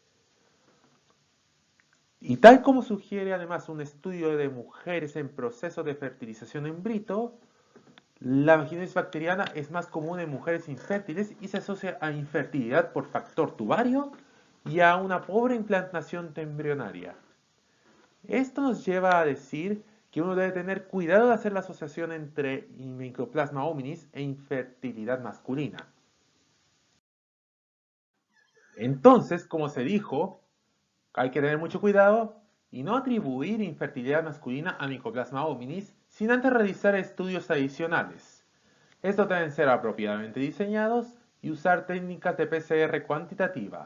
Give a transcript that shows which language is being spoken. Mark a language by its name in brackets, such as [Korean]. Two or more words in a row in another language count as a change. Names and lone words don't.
[Spanish] Y tal como sugiere además un estudio de mujeres en proceso de fertilización [Latin] in vitro, [Spanish] la vaginosis bacteriana es más común en mujeres infértiles y se asocia a infertilidad por factor tubario y a una pobre implantación embrionaria. Esto nos lleva a decir que uno debe tener cuidado de hacer la asociación entre Mycoplasma hominis e infertilidad masculina. Entonces, como se dijo, hay que tener mucho cuidado y no atribuir infertilidad masculina a Mycoplasma hominis sin antes realizar estudios adicionales. Estos deben ser apropiadamente diseñados y usar técnicas de PCR cuantitativa.